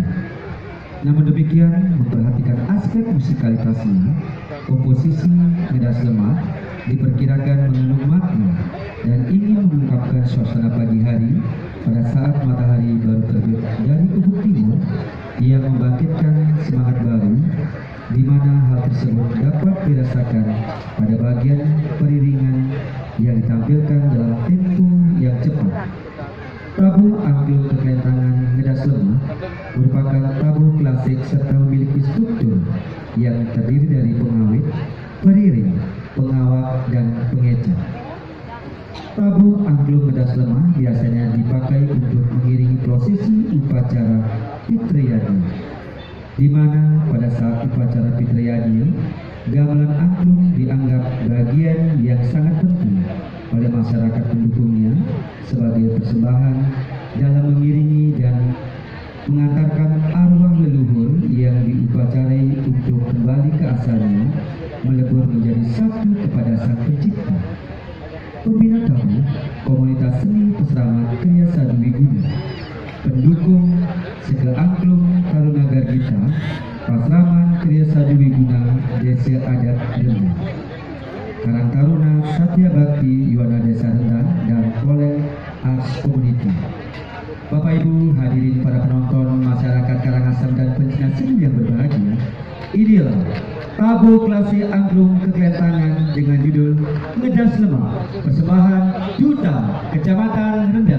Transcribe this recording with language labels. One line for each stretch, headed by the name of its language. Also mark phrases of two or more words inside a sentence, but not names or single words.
Indonesian: Namun demikian, memperhatikan aspek musikalitasnya, komposisi Ngedas Lemah diperkirakan mengandung makna dan ingin mengungkapkan suasana pagi hari pada saat matahari baru terbit dari ufuk timur yang membangkitkan semangat baru, di mana hal tersebut dapat dirasakan pada bagian periringan yang ditampilkan dalam tempo yang cepat. Tabuh angklung kekelentangan Ngedas Lemah merupakan tabuh klasik serta memiliki struktur yang terdiri dari pengawit, periring, pengawak, dan pengecer. Tabuh angklung Ngedas Lemah biasanya dipakai untuk mengiringi prosesi upacara Pitrayadi, di mana pada saat upacara Pitrayadi, gamelan angklung dianggap bagian yang sangat penting oleh masyarakat pendukungnya sebagai persembahan dalam mengiringi dan mengantarkan arwah leluhur yang diupacarai untuk kembali ke asalnya, melebur menjadi satu kepada Sang Pencipta. Pembina tabuh komunitas seni Peseraman Kriya Sadwiguna, pendukung Seke Angklung Taruna Gargita, Pasraman Kriya Sadwiguna Desa Adat Rendang, Karang Taruna Satya Bakti Yuwana Desa Rendang, dan Kolek Arts Community. Bapak Ibu hadirin para penonton, masyarakat Karangasem dan pencinta seni yang berbahagia, inilah tabuh klasik angklung kekelentangan dengan judul Ngedas Lemah, persembahan Duta Kecamatan Rendang.